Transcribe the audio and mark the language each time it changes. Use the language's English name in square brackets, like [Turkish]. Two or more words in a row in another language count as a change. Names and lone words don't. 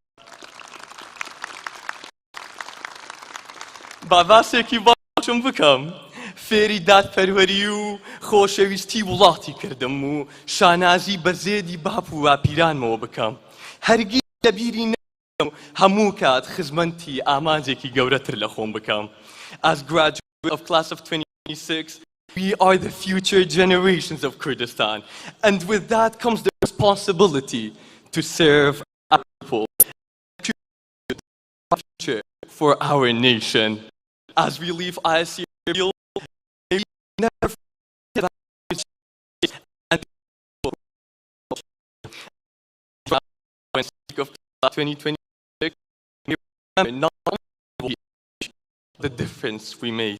[Central Kurdish] با باسێکی باشم بکەم. فێری دادپەروەری و خۆشەویستی وڵاتی کردم و شانازی بە زێدی باپ و واپیرانمەوە بکەم. هەرگیز لەبیری نەکەم هەموو کات خزمەتی ئامانجێکی گەورەتر لە خۆم بکەم. [English] As graduates of class of 2026, we are the future generations of Kurdistan, and with that comes the responsibility to serve our people, to the future for our nation. As we leave ISC Erbil, may we never forget 2026, not only the difference we made.